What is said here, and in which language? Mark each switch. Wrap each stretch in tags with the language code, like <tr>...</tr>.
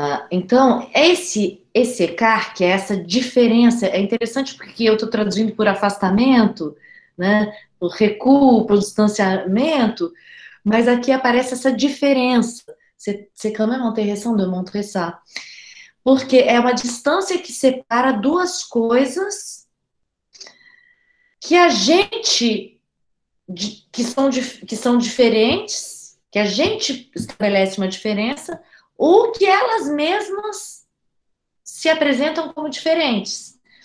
<pt>Então, esse écart, que é essa diferença, é interessante porque eu estou traduzindo por afastamento, né, por recuo, por distanciamento, mas aqui aparece essa diferença.</pt> <fr>C'est quand même intéressant de montrer ça.</fr> <pt>Porque é uma distância que separa duas coisas que a gente, que são diferentes, que a gente estabelece uma diferença, ou que elas mesmas se apresentam como diferentes.</pt>